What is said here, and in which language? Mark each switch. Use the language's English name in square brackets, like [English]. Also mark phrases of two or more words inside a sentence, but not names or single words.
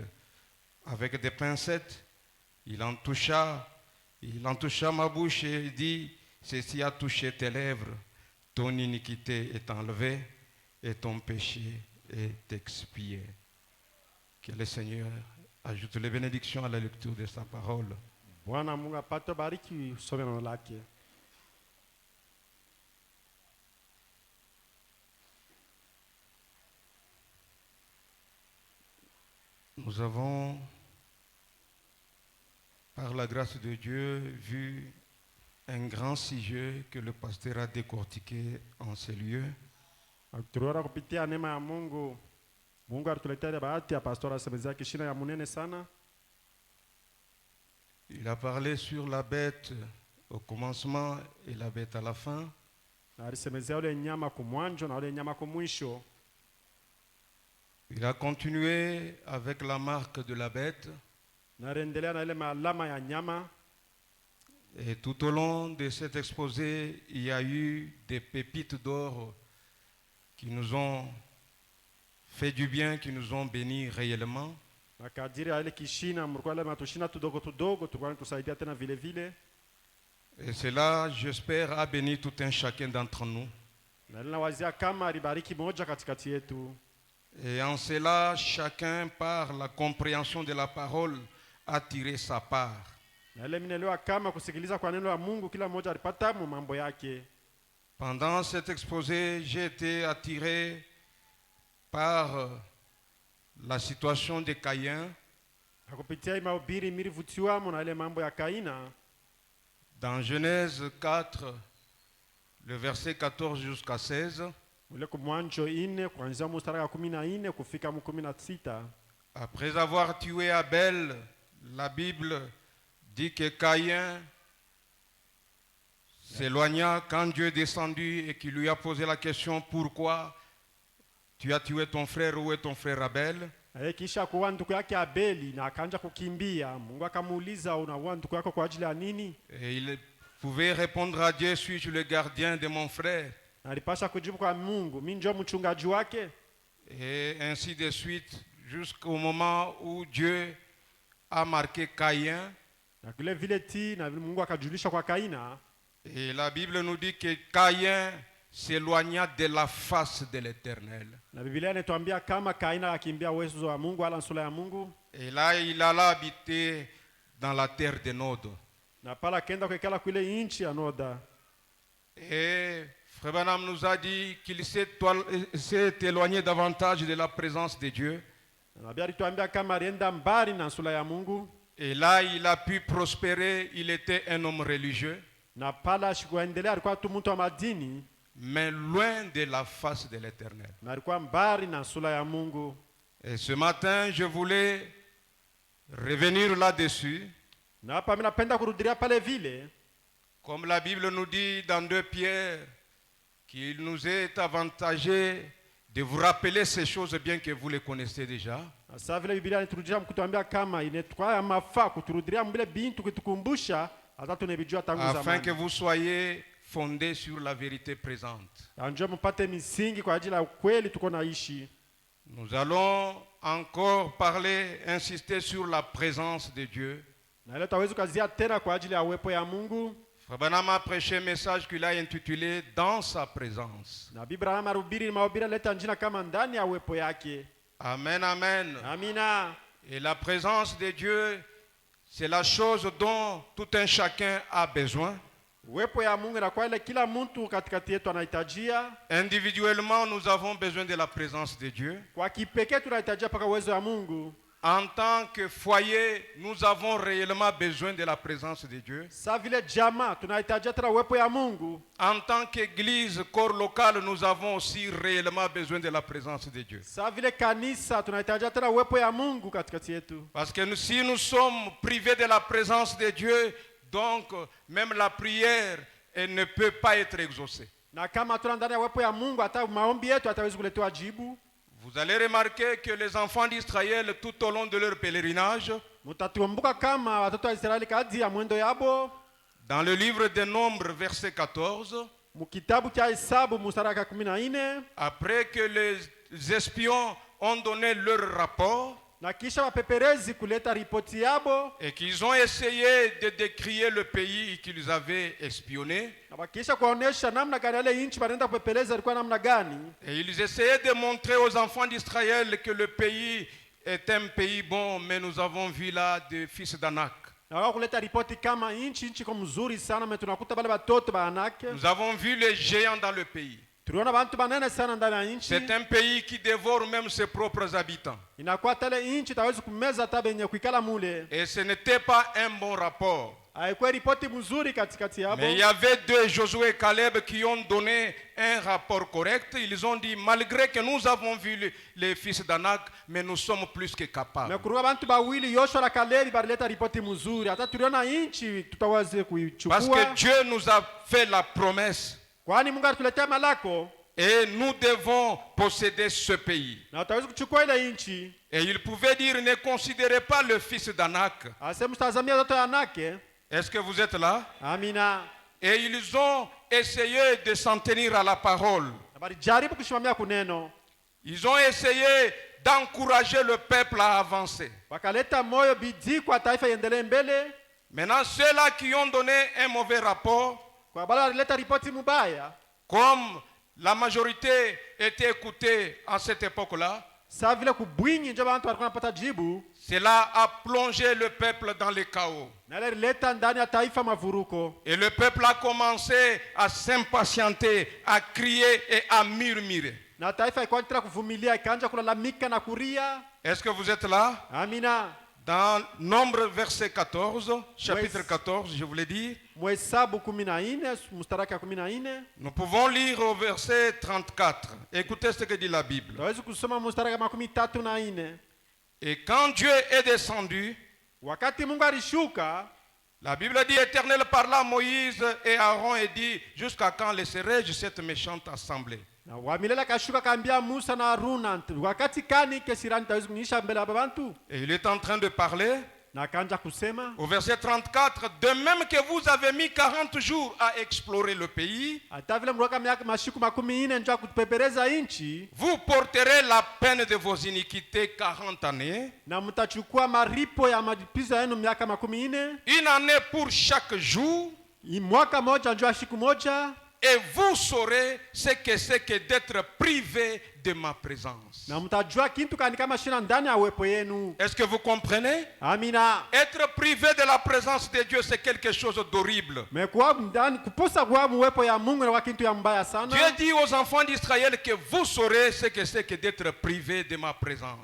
[French] Avec des pincettes, il en toucha ma bouche et dit: ceci a touché tes lèvres, ton iniquité est enlevée et ton péché est expié. Que le Seigneur ajoute les bénédictions à la lecture de sa parole. [Swahili] Bwana Mungu apate bariki usome neno lake. [French] Nous avons, par la grâce de Dieu, vu un grand sujet que le pasteur a décortiqué en ces lieux. [Swahili] Tuliona kupitia neema ya Mungu. Mungu alituletea bahati ya pastor asemezea kishina ya munene sana. [French] Il a parlé sur la bête au commencement et la bête à la fin. [Swahili] Alisemezea ule nyama kumwanjo na ule nyama kumwisho. [French] Il a continué avec la marque de la bête. [Swahili] Na rendelea na ile alama ya nyama. [French] Et tout au long de cet exposé, il y a eu des pépites d'or qui nous ont fait du bien, qui nous ont bénis réellement. [Swahili] Na kadiri ya ile kishina mlikuwa ile matushina tudogo tudogo tulikuwa tusaidia tena vile vile. [French] Et cela, j'espère, a béni tout un chacun d'entre nous. [Swahili] Na ninawazia kama alibariki moja katikati yetu. [French] Et en cela, chacun, par la compréhension de la parole, a tiré sa part. [Swahili] Na ile minelewa kama kusikiliza kwa neno la Mungu kila mmoja alipata mambo yake. [French] Pendant cet exposé, j'ai été attiré par la situation de Caïn. [Swahili] Hakupitia mahubiri milivutiwamo na ile mambo ya Kaina. [French] Dans Genèse 4, le verset 14 jusqu'à 16. [Swahili] ule kumwanzo 4 kuanzia mstari wa 14 kufika 16. [French] Après avoir tué Abel, la Bible dit que Caïn s'éloigna quand Dieu est descendu et qu'il lui a posé la question: pourquoi tu as tué ton frère? Où est ton frère Abel? [Swahili] Kisha kuua ndugu yake Abeli na akaanza kukimbia. Mungu akamuuliza, unaua ndugu yako kwa ajili ya nini? [French] Et il pouvait répondre à Dieu: suis-je le gardien de mon frère? [Swahili] Alipasha kujibu kwa Mungu, mimi ndio mchungaji wake. [French] Et ainsi de suite, jusqu'au moment où Dieu a marqué Caïn. [Swahili] Na vile vile ti na Mungu akajulisha kwa Kaina. [French] Et la Bible nous dit que Caïn s'éloigna de la face de l'Éternel. [Swahili] Na Biblia inatuambia kama Kaina akimbia uwezo wa Mungu wala sura ya Mungu. [French] Et là, il alla habiter dans la terre de Nod. [Swahili] Na pala kenda kwekala kule inchi ya Noda. [French] Et Frère Branham nous a dit qu'il s'est éloigné davantage de la présence de Dieu. [Swahili] Na Biblia inatuambia kama alienda mbali na sura ya Mungu. [French] Et là, il a pu prospérer. Il était un homme religieux, [Swahili] Na pala shikuendelea alikuwa tu mtu wa madini, [French] mais loin de la face de l'Éternel. [Swahili] na alikuwa mbali na sura ya Mungu. [French] Et ce matin, je voulais revenir là-dessus. [Swahili] Na hapa mimi napenda kurudilia pale vile, [French] Comme la Bible nous dit dans 2 Pierre, qu'il nous est avantagé de vous rappeler ces choses bien que vous les connaissez déjà. [Swahili] sasa vile Biblia inaturudia mkutuambia kama inetwaya mafaa kuturudilia mbele bintu kutukumbusha hata tunabijua tangu [French] Afin [Swahili] zamani. [French] que vous soyez fondés sur la vérité présente. [Swahili] Anjua mpate misingi kwa ajili ya ukweli tuko naishi. [French] Nous allons encore parler, insister sur la présence de Dieu. [Swahili] Na leo taweza kuzia tena kwa ajili ya uwepo ya Mungu. [French] Frère Branham a prêché un message qu'il a intitulé Dans sa présence. [Swahili] Na Biblia marubiri mahubiri leta njina kama ndani ya uwepo yake. [French] Amen, amen. [Swahili] Amina. [French] Et la présence de Dieu, c'est la chose dont tout un chacun a besoin. [Swahili] Uwepo ya Mungu na kwa ile kila mtu katikati yetu anahitajia. [French] Individuellement, nous avons besoin de la présence de Dieu. [Swahili] Kwa kipekee tunahitajia paka uwezo wa Mungu. [French] En tant que foyer, nous avons réellement besoin de la présence de Dieu. [Swahili] Sa vile jamaa tunahitajia tena uwepo ya Mungu. [French] En tant qu'église, corps local, nous avons aussi réellement besoin de la présence de Dieu. [Swahili] Sa vile kanisa tunahitajia tena uwepo ya Mungu katikati yetu. [French] Parce que si nous sommes privés de la présence de Dieu, donc même la prière, elle ne peut pas être exaucée. [Swahili] Na kama tuna ndani ya uwepo ya Mungu hata maombi yetu hatawezi kuletewa jibu. [French] Vous allez remarquer que les enfants d'Israël, tout au long de leur pèlerinage, [Swahili] Mutatukumbuka kama watoto wa Israeli kadri ya mwendo yabo, [French] dans le livre des Nombres, verset 14, [Swahili] mukitabu cha Hesabu mstari wa 14, [French] après que les espions ont donné leur rapport [Swahili] na kisha wapeperezi kuleta ripoti yabo, [French] et qu'ils ont essayé de décrier le pays qu'ils avaient espionné, [Swahili] na wakisha kuonesha namna gani ile inchi wanaenda kupepeleza ilikuwa namna gani, [French] et ils essayaient de montrer aux enfants d'Israël que le pays est un pays bon, mais nous avons vu là des fils d'Anak. [Swahili] na wao kuleta ripoti kama inchi iko mzuri sana, mais tunakuta bale watoto ba Anaki. [French] Nous avons vu les géants dans le pays. [Swahili] Tuliona bantu banene sana ndani ya inchi. [French] C'est un pays qui dévore même ses propres habitants. [Swahili] Inakuwa tele inchi tawezi kumeza hata benye kuikala mule. [French] Et ce n'était pas un bon rapport. [Swahili] Haikuwa ripoti mzuri katikati yabo. [French] Mais il y avait 2 Josué et Caleb qui ont donné un rapport correct. Ils ont dit, malgré que nous avons vu les fils d'Anak, mais nous sommes plus que capables. [Swahili] Na kuruka bantu bawili Yoshua na Kalebi balileta ripoti mzuri. Hata tuliona inchi tutaweze kuichukua. [French] Parce que Dieu nous a fait la promesse. [Swahili] Kwani Mungu alituletea malako. [French] Et nous devons posséder ce pays. [Swahili] Na tutaweza kuchukua ile inchi. [French] Et il pouvait dire, ne considérez pas le fils d'Anak. [Swahili] Asema mtazamia watoto ya Anaki. [French] Est-ce que vous êtes là? [Swahili] Amina. [French] Et ils ont essayé de s'en tenir à la parole. [Swahili] Balijaribu kushimamia kuneno. [French] Ils ont essayé d'encourager le peuple à avancer. [Swahili] Wakaleta moyo bidii kwa taifa iendelee mbele. [French] Maintenant, ceux-là qui ont donné un mauvais rapport, [Swahili] Kwa bala walileta ripoti mubaya. [French] comme la majorité était écoutée à cette époque-là, [Swahili] Sa vile kubwinyi ndio bantu walikuwa wanapata jibu. [French] cela a plongé le peuple dans le chaos. [Swahili] Na ile ileta ndani ya taifa mavuruko. [French] Et le peuple a commencé à s'impatienter, à crier et à murmurer. [Swahili] Na taifa ikaanza kuvumilia, ikaanza kulalamika na kuria. [French] Est-ce que vous êtes là? [Swahili] Amina. [French] Dans Nombre verset 14, chapitre 14, je vous l'ai dit, [Swahili] Mhesabu 14 mstari wake wa 14 [French] nous pouvons lire au verset 34. Écoutez ce que dit la Bible. [Swahili] tunaweza kusoma mstari wa 34. [French] Et quand Dieu est descendu, [Swahili] Wakati Mungu alishuka, [French] la Bible dit, Éternel parla à Moïse et Aaron et dit, jusqu'à quand laisserai-je cette méchante assemblée? [Swahili] na wa milele akashuka akaambia Musa na Haruna, wakati kani kesirani taweza kunyisha mbele ya bantu? [French] Et il est en train de parler. [Swahili] Na akaanza kusema [French] Au verset 34, de même que vous avez mis 40 jours à explorer le pays, [Swahili] hata vile mliweka miaka mashiku 40 njoo kutupepereza nchi, [French] vous porterez la peine de vos iniquités 40 années, [Swahili] na mtachukua maripo ya malipizo yenu miaka 40, [French] une année pour chaque jour, [Swahili] mwaka moja njoo siku moja, [French] et vous saurez ce que c'est que d'être privé de ma présence. [Swahili] na mtajua kitu kani kama shina ndani ya uwepo yenu. [French] Est-ce que vous comprenez? [Swahili] Amina. [French] Être privé de la présence de Dieu, c'est quelque chose d'horrible. [Swahili] Mekuwa ndani kuposa kwa uwepo ya Mungu na kitu ya mbaya sana. [French] Dieu dit aux enfants d'Israël que vous saurez ce que c'est que d'être privé de ma présence.